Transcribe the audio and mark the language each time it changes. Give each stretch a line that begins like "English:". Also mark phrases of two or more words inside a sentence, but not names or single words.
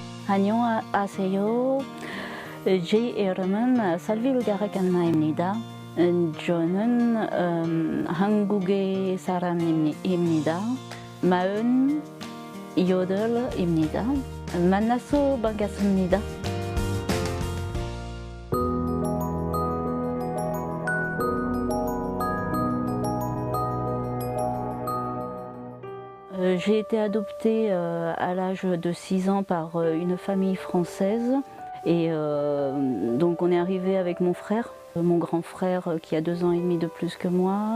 Korean: 안녕하세요. 제 이름은 살비루갸라칸나입니다. 저는 한국의 사람입니다. 48입니다. 만나서 반갑습니다.
French: J'ai été adoptée à l'âge de 6 ans par une famille française et donc on est arrivé avec mon frère, mon grand frère qui a 2 ans et demi de plus que moi.